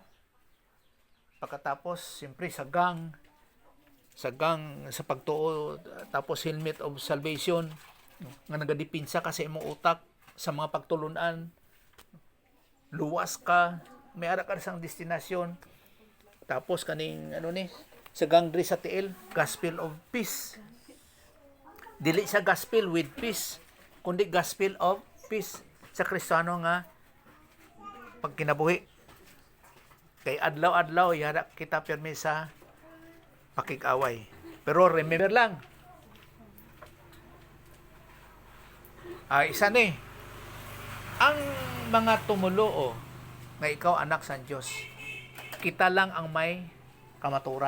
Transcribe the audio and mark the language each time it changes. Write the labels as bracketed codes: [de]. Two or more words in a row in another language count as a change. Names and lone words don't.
[hil] Pagkatapos, siyempre sagang sa pagtuo, tapos [en] helmet of salvation [hil] nga nagadipinsa ka sa imong utak sa mga pagtulunan. Luwas ka, may ara ka sang destinasyon. [ceb] Tapos kaning sagang diri sa tiil, [en] gospel of peace. [ceb] Dili sa [en] gospel with peace, [ceb] kundi [en] gospel of peace [ceb] sa Kristiyano nga pagkinabuhi. [hil] Kay adlaw-adlaw yara kita pirmi sa pakig-away. [ceb] Pero remember lang, isa ni, ang mga tumuluo nga ikaw anak sa Diyos, kita lang ang may kamaturan.